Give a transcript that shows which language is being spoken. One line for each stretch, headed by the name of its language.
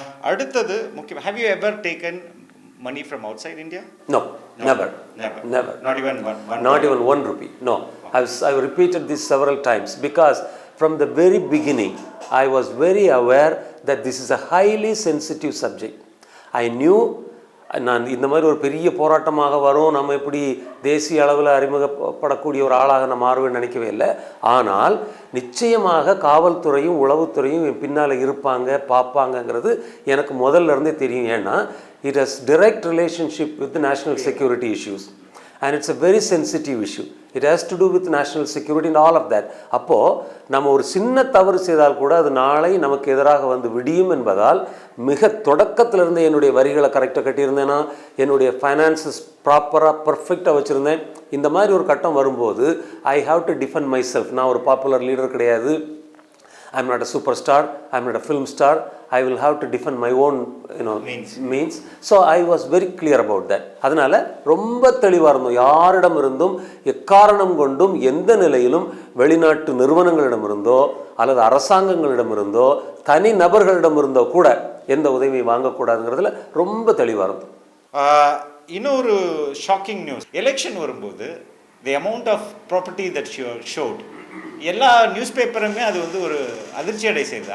Tamil: அடுத்தது முக்கியம்,
English: have you ever taken money from outside India? No, never. Not even 1 rupee. No. I've repeated this several times because from the very beginning I was very aware that this is a highly sensitive subject. I knew
Tamil: நான் இந்த மாதிரி ஒரு பெரிய போராட்டமாக வரும், நம்ம எப்படி தேசிய அளவில் அறிமுகப்படக்கூடிய ஒரு ஆளாக நான் மாறுவேன்னு நினைக்கவே இல்லை. ஆனால் நிச்சயமாக காவல்துறையும் உளவுத்துறையும் என் பின்னால் பார்ப்பாங்கங்கிறது எனக்கு முதல்ல இருந்தே தெரியும்.
English: ஏன்னா it has direct relationship with the national security issues and it's a very sensitive issue. It has to do with national security and all of that.
Tamil: அப்போது நம்ம ஒரு சின்ன தவறு செய்தால் கூட அது நாளை நமக்கு எதிராக வந்து விடியும் என்பதால் மிக தொடக்கத்திலிருந்து என்னுடைய வரிகளை கரெக்டாக கட்டியிருந்தேன்னா, என்னுடைய ஃபைனான்சஸ் ப்ராப்பராக பர்ஃபெக்டாக வச்சுருந்தேன். இந்த மாதிரி ஒரு கட்டம் வரும்போது
English: I have to defend myself.
Tamil: நான் ஒரு பாப்புலர் லீடர் கிடையாது.
English: I am not a superstar, I am not a film star. I will have to defend my own means. So I was very clear about that.
Tamil: அதனால ரொம்ப தெளிவாக இருந்தோம். யாரிடமிருந்தும் எக்காரணம் கொண்டும் எந்த நிலையிலும் வெளிநாட்டு நிறுவனங்களிடமிருந்தோ அல்லது அரசாங்கங்களிடமிருந்தோ தனி நபர்களிடமிருந்தோ கூட எந்த உதவியும் வாங்கக்கூடாதுங்கிறதுல ரொம்ப தெளிவாக இருந்தோம். இன்னொரு ஷாக்கிங் நியூஸ், எலெக்ஷன் வரும்போது
English: the amount of property that showed,
Tamil: எல்லா நியூஸ் பேப்பருமே அது வந்து ஒரு அதிர்ச்சி அடை செய்யுது.